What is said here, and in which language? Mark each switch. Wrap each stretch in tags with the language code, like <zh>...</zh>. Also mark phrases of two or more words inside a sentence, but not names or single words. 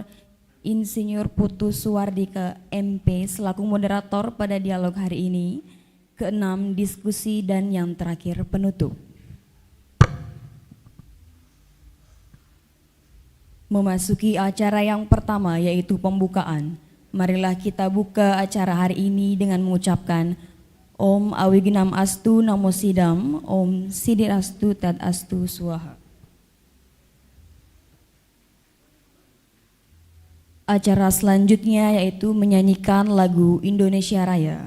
<id>Insinyur Putu Suwardike MP selaku moderator pada dialog hari ini. Keenam, diskusi, dan yang terakhir penutup. Memasuki acara yang pertama yaitu pembukaan. Marilah kita buka acara hari ini dengan mengucapkan</id> <sa>Om Awignam Astu Namo Sidam, Om Sidir Astu Tat Astu Swaha.</sa> <id>Acara selanjutnya yaitu menyanyikan lagu Indonesia Raya.</id>